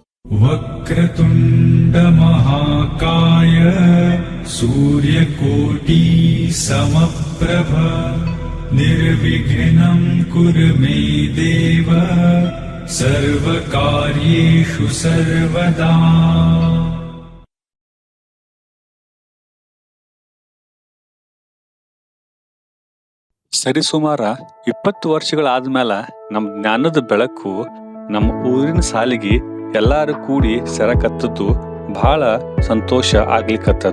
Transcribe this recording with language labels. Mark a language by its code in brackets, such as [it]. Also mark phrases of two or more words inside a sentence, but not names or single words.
[sa] ವಕ್ರತುಂಡ ಮಹಾಕಾಯ ಸೂರ್ಯಕೋಟಿ ಸಮಪ್ರಭ ನಿರ್ವಿಘ್ನಂ ಕುರು ಮೇ ದೇವ ಸರ್ವಕಾರ್ಯೇಷು ಸರ್ವದಾ. [kn] ಸರಿಸುಮಾರ 20 ವರ್ಷಗಳಾದ್ಮೇಲೆ ನಮ್ಮ ಜ್ಞಾನದ ಬೆಳಕು ನಮ್ಮ ಊರಿನ ಸಾಲಿಗೆ ಎಲ್ಲಾರು ಕೂಡಿ ಸೆರಕತ್ತದ್ದು ಬಹಳ ಸಂತೋಷ ಆಗ್ಲಿಕ್ಕತ್ತದ.